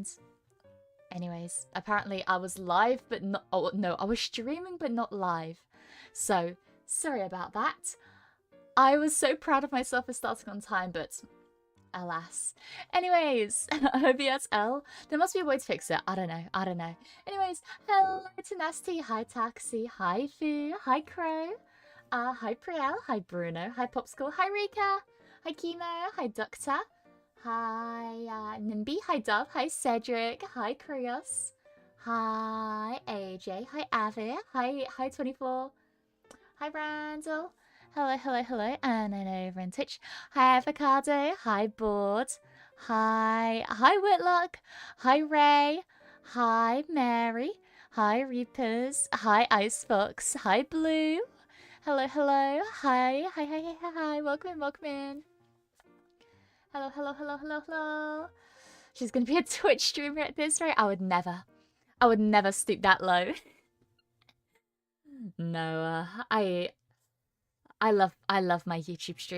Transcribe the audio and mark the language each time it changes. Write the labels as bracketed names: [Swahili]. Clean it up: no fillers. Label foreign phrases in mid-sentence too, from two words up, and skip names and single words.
[English] Anyways, apparently I was live but not, oh no, I was streaming but not live. So, sorry about that. I was so proud of myself for starting on time, but alas. Anyways, OBSL, there must be a way to fix it. I don't know. Anyways, hello Tenacity, hi Taxi, hi Fu, hi Crow, hi Priel, hi Bruno, hi Popsicle, hi Rika, hi Chemo, hi Doctor, hi Nimby, hi Dove, hi Cedric, hi Krios, hi AJ, hi Avi, hi 24, hi Randall, hello, and then over in Twitch, hi Avocado, hi Board, hi Whitlock, hi Ray, hi Mary, hi Reapers, hi Ice Fox, hi Blue, hello, hi, welcome in. Hello. She's gonna be a Twitch streamer at this rate. I would never stoop that low. No, I love my YouTube stream.